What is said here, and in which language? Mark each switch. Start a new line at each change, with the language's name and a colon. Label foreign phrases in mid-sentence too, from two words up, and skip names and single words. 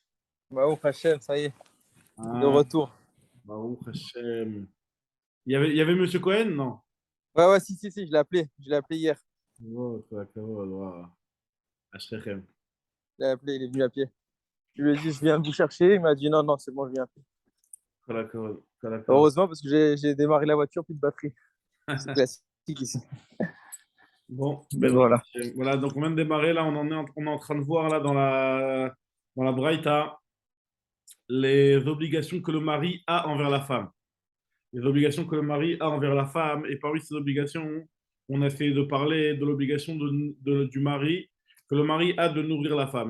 Hebrew: ברוך השם,
French: ça y est, de Ah, retour.
Hebrew: ברוך השם.
French: Il y avait Monsieur Cohen? Non. Ouais, ouais, si, je l'ai appelé hier. Oh, toi, Kavod, waouh. Ashrechem. Je l'ai appelé, il est venu à pied. Je lui ai dit, je viens vous chercher. Il m'a dit, non, non, c'est bon, je viens à pied.
Hebrew: כל הכבוד, כל הכבוד.
French: Heureusement, parce que j'ai démarré la voiture, plus de batterie. C'est classique ici. Bon, Donc ben, voilà. voilà, donc on vient de démarrer, là, on est en train de voir, là, dans la Braïta, les obligations que le mari a envers la femme. Les obligations que le mari a envers la femme. Et parmi ces obligations, on a essayé de parler de l'obligation du mari, que le mari a de nourrir la femme.